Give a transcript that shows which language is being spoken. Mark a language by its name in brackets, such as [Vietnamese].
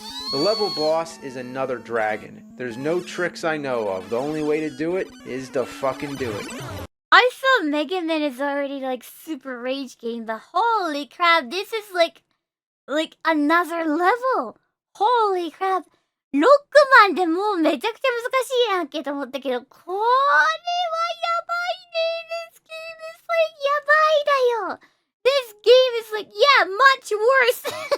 [English] The level boss is another dragon. There's no tricks I know of. The only way to do it is to fucking do it. I saw Mega Man is already like super rage game, but holy crap, this is like another level. Holy crap. [Japanese] 6万でもうめちゃくちゃ難しいやんけと思ったけど、これはやばいね。 [English] This game is like [Japanese] やばいだよ。 [English] This game is like, yeah, much worse.